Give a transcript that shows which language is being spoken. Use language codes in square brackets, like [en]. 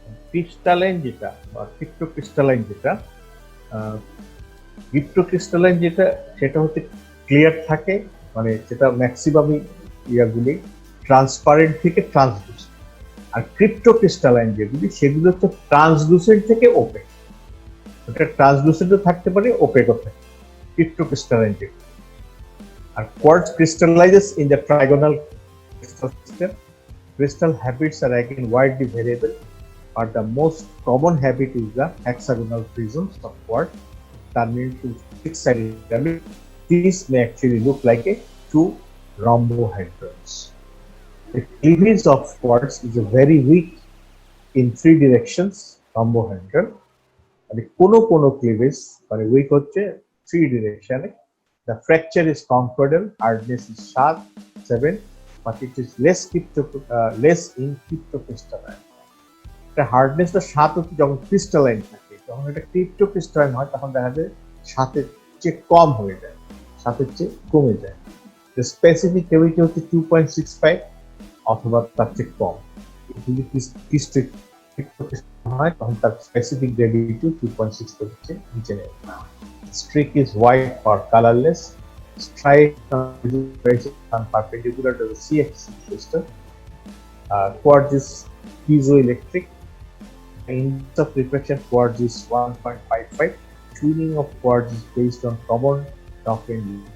[bn] Crystalline যেটা বা ক্রিপ্টোক্রিস্টালাইন যেটা, ক্রিপ্টোক্রিস্টালাইন যেটা সেটা হচ্ছে ক্লিয়ার থাকে, মানে যেটা ম্যাক্সিমামই ইয়াগুলি ট্রান্সপারেন্ট থেকে ট্রান্সলুসেন্ট। আর ক্রিপ্টোক্রিস্টালাইন যেগুলি সেগুলো হচ্ছে ট্রান্সলুসেন্ট থেকে ওপেক। ওটা ট্রান্সলুসেন্টও থাকতে পারে, ওপেকও থাকে ক্রিপ্টোক্রিস্টালাইন যেগুলো। [en] আর quartz crystallizes in the trigonal crystal system. Crystal habits are again widely variable, but the most common habit is the hexagonal prisms of quartz terminated to six-sided pyramid. These may actually look like a two rhombohedrons. The cleavage of quartz is a very weak in 3 directions rhombohedron. [bn] মানে কোনো cleavage মানে weak হচ্ছে 3 direction. [en] The fracture is conchoidal, hardness is 7, but it is less in cryptocrystalline. The hardness [bn] টা 7 হচ্ছে যখন crystalline থাকে, যখন এটা ক্রিপ্টোক্রিস্টালাইন হয় তখন দেখা যায় 7-এর চেয়ে কম হয়ে যায়, 7-এর চেয়ে কমে যায়। [en] The specific gravity [bn] হচ্ছে 2.65 অথবা তার চেয়ে কম। যদি ক্রিপ্টোক্রিস্টালাইন হয় তখন তার স্পেসিফিক গ্রেভিটি 2.65 হচ্ছে নিচে নেমে। [en] Streak is white or colorless. Stripe is perpendicular to the C-axis crystal. Quartz is piezoelectric. Index of refraction quartz is 1.55. Tuning of quartz is based on common doctrine.